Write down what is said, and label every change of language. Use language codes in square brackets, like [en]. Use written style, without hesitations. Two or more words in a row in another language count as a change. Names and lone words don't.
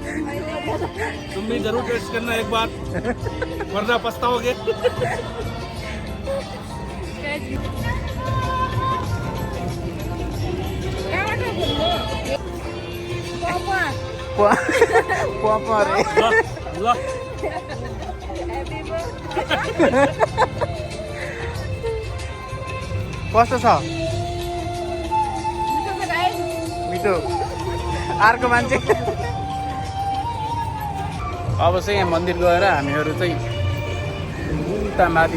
[hi] तुम भी जरूर टेस्ट करना एक बार वरना पछताओगे। पापा रे [ne] ल कस्तो छ मिठो अर्को मान्छे अब चाहिँ यहाँ मन्दिर गएर हामीहरू चाहिँ उता माथि